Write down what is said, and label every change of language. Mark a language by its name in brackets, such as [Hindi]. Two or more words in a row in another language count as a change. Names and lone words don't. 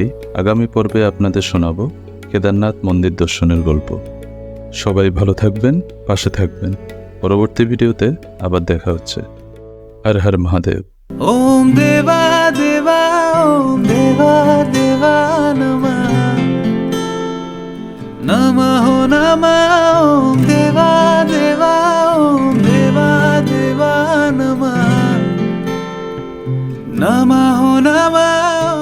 [Bangla] আগামী পর্বে আপনাদের শোনাবো কেদারনাথ মন্দির দর্শনের গল্প। সবাই ভালো থাকবেন, পাশে থাকবেন। পরবর্তী ভিডিওতে আবার দেখা হচ্ছে। হর হর মহাদেব। [Sanskrit] ওম দেবা দেবা, ওম দেবা দেবা নমঃ, নমঃ নমঃ, ওম দেবা দেবা, ওম দেবা দেবা নমঃ, নমঃ নমঃ।